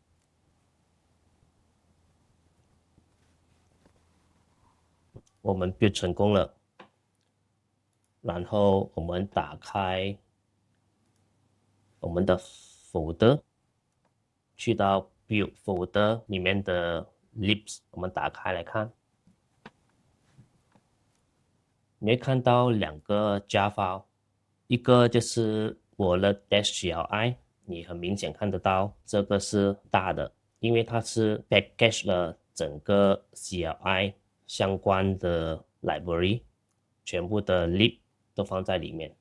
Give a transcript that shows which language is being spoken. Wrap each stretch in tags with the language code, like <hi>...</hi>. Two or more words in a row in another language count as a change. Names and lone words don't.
<zh>我們 build 成功了，然後我們打開我們的 folder， 去到</zh> <en>build folder</en> <zh>裡面的 libs， 我們打開來看，你會看到兩個</zh> <en>jar file，</en> <zh>一個就是我的 -CLI， 你很明顯看得到這個是大的，因為它是 package 了整個 CLI 相關的 library， 全部的 lib 都放在裡面。</zh>